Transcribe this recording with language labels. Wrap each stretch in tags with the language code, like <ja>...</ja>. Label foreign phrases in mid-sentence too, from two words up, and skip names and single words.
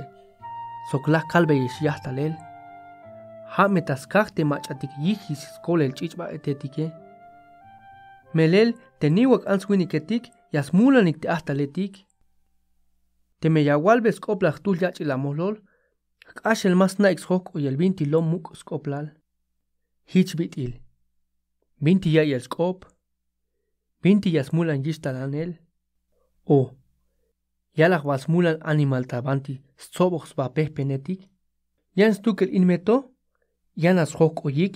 <tzh>Soklah kalbe y yahtalel. Hame tas karte machatik yihis skol el chichba etetike. Melel te niwak answiniketik yas mulanik te ahtaletik. Te me yawalbe skoplach tul yach la molol. Kash el mas naix hok y el 20 lom muk skoplal. Hich bitil. 20 ya el skop. 20 yas mulan yistalanel. O. Yalach was mulan animal tabanti stobox ba pehpenetik. Yan stukel inmeto. Yanas hok oyik.</tzh>